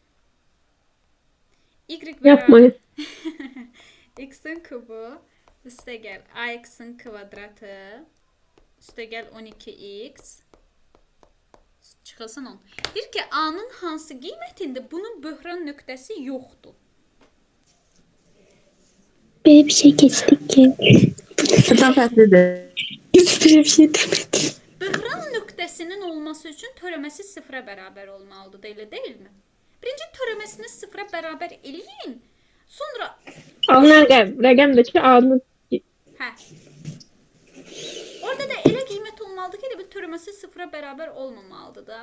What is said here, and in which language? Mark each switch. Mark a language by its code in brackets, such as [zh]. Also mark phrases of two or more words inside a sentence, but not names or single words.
[tr] Yapmayın. [az] X-in kubu üstəgəl AX-in kvadratı üstəgəl 12x çıxılsın 10. Deyir ki, A-nın hansı qiymətində bunun böhran nöqtəsi yoxdur. [tr] Böyle bir şey geçtik ki. [az] Şuradan fərqlidir. [tr] Hiç böyle bir şey demedim. [az] Böhran nöqtəsinin olması üçün törəməsi 0-a bərabər olmalıdır, elə deyilmi? Birinci törəməsini sıfıra bərabər eləyin. Sonra Alınan rəqəmdir ki, adını hə. Orada da elə qiymət olmalıdır ki, elə bir törəməsi sıfıra bərabər olmamalıdır da.